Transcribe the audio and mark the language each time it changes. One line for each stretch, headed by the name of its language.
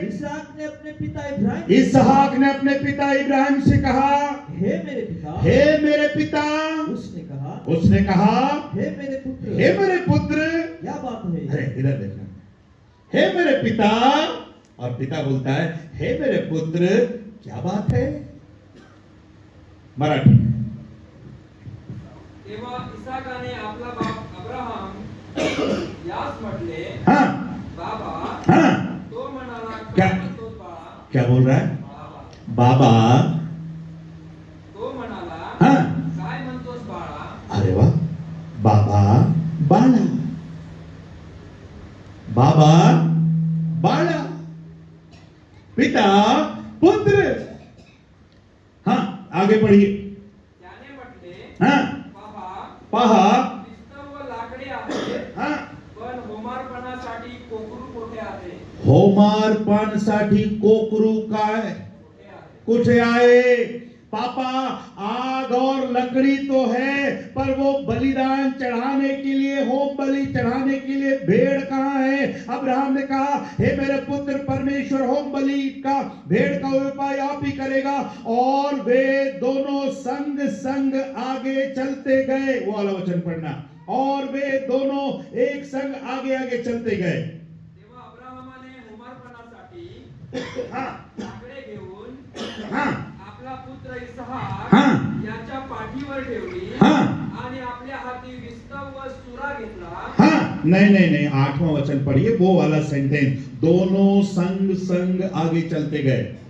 Hindi: इसहाक ने अपने पिता इब्राहिम से कहा, हे मेरे पिता। उसने कहा, हे मेरे पुत्र। क्या बात है? अरे इधर देखना, हे मेरे पिता। और पिता बोलता है, हे मेरे पुत्र, क्या बात है? मराठी।
Marathi: तेव्हा इसाकाने आपला बाप अब्राहम यास म्हटले,
Hindi: हाँ,
Marathi: बाबा.
Hindi: हाँ,
Marathi: तो म्हणाला,
Hindi: क्या?
Marathi: काय म्हणतोस बाळा?
Hindi: क्या बोल रहा है?
Marathi: बाबा. बाबा। तो म्हणाला,
Hindi: हाँ,
Marathi: काय म्हणतोस बाळा?
Hindi: अरे वाह, बाबा बाला, बाबा बाला, पिता पुत्र। हाँ, आगे पढ़िए।
Marathi: त्याने म्हटले, हाँ, पहा, पिस्तळ व लाकडे आहेत,
Hindi: हाँ,
Marathi: पण होमार्पणासाठी कोकरू कोठे आहे? होमार्पणसाठी कोकरू काय कोठे आहे? कुठे आहे?
Hindi: पापा आग और लकड़ी तो है, पर वो बलिदान चढ़ाने के लिए, होम बलि चढ़ाने के लिए भेड़ कहाँ है? अब्राहम ने कहा, हे मेरे पुत्र, परमेश्वर होम बलि का, भेड़ का उपाय आप ही करेगा। और वे दोनों संग संग आगे चलते गए। वो वाला वचन पढ़ना। और वे दोनों एक संग आगे आगे चलते गए।
Marathi: तेव्हा अब्राहमाने होमार्पणासाठी
Hindi: हाँ
Marathi: लाकडे घेऊन
Hindi: हाँ
Marathi: आपला पुत्र इसहाक
Hindi: हाँ
Marathi: याच्या पाठीवर ठेवली
Hindi: हाँ
Marathi: आणि आपल्या हाती विस्तव व सुरा घेतला।
Hindi: हाँ, नहीं, 8वां वचन पढ़िए, वो वाला सेंटेंस, दोनों संग संग आगे चलते गए।